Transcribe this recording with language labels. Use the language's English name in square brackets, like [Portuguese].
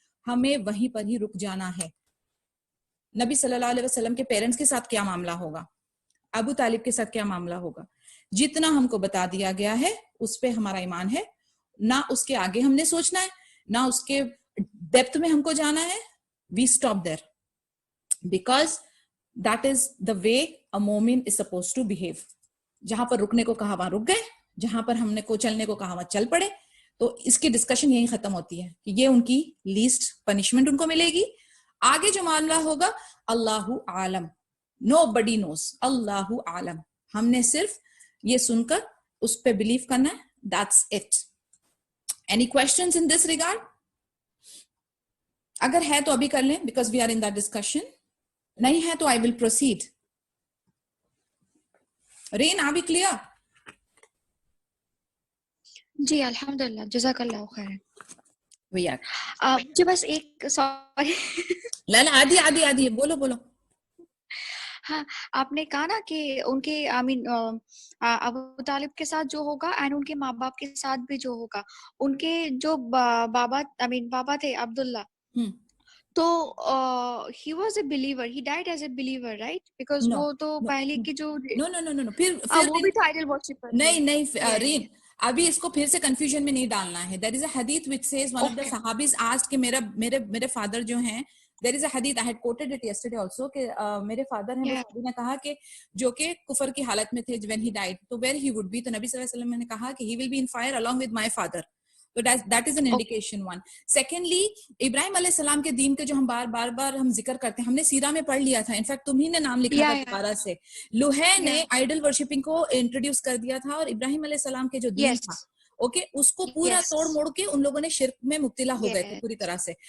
[Urdu] ہمیں وہیں پر ہی رک جانا ہے. نبی صلی اللہ علیہ وسلم کے پیرنٹس کے ساتھ کیا معاملہ ہوگا, ابو طالب کے ساتھ کیا معاملہ ہوگا, جتنا ہم کو بتا دیا گیا ہے اس پہ ہمارا ایمان ہے. نہ اس کے آگے ہم نے سوچنا ہے, نہ اس کے ڈیپتھ میں ہم کو جانا ہے. [English] We stop there because that is the way a مومن is supposed to behave. [Urdu] جہاں پر رکنے کو کہا وہاں رک گئے, جہاں پر ہم نے کو چلنے کو کہا وہاں چل پڑے. تو اس کی ڈسکشن یہی ختم ہوتی ہے کہ یہ ان کی لیسٹ پنشمنٹ ان کو ملے گی. آگے جو معاملہ ہوگا اللہ عالم, [English] nobody knows, [Urdu] اللہ عالم. ہم نے صرف یہ سن کر اس پہ بلیو کرنا ہے. [English] That's it. Any questions in this regard? [Urdu] اگر ہے تو ابھی کر لیں [English] because we are in that discussion. [Urdu] نہیں ہے تو [English] I will proceed. رین are we clear? [Urdu] جی الحمدللہ جزاک اللہ خیر. [English] We are. [Urdu] مجھے بس ایک سوری لا عادی بولو. ہاں آپ نے کہا نا کہ ان کے ابو طالب کے ساتھ جو ہوگا اینڈ ان کے ماں باپ کے ساتھ بھی جو ہوگا, ان کے جو بابا تھے عبداللہ, تو [English] he was a believer, he died as a believer, right? because No, [Urdu] وہ تو [English] no, [Urdu] پہلے کی جو [English] no. [Urdu] پھر وہ بھی تو [English] idol worshipper [Urdu] تھے. نہیں رین ابھی اس کو پھر سے کنفیوژن میں نہیں ڈالنا ہے. [English] There is a hadith which says one of the sahabis asked [Urdu] کہ میرے فادر جو ہیں, [English] there is a hadith I had quoted it yesterday also [Urdu] کہ میرے فادر ہیں, وہ صحابی نے کہا کہ جو کہ کفر کی حالت میں تھے [English] when he died, تو where he would be, [Urdu] تو نبی صلی اللہ علیہ وسلم نے کہا کہ [English] he will be in fire along with my father. So that is an indication. One. Secondly, [Urdu] ابراہیم علیہ السلام کے دین کے جو ہم بار ہم ذکر کرتے ہیں, ہم نے سیرہ میں پڑھ لیا تھا. انفیکٹ تمہیں نے نام لکھا تھا دوبارہ سے. لوہے نے آئیڈل ورشپنگ کو انٹروڈیوس کر دیا تھا, اور ابراہیم علیہ السلام کے جو دین تھا اس کو پورا توڑ موڑ کے ان لوگوں نے شرک میں مبتلا ہو گئے تھے پوری طرح سے.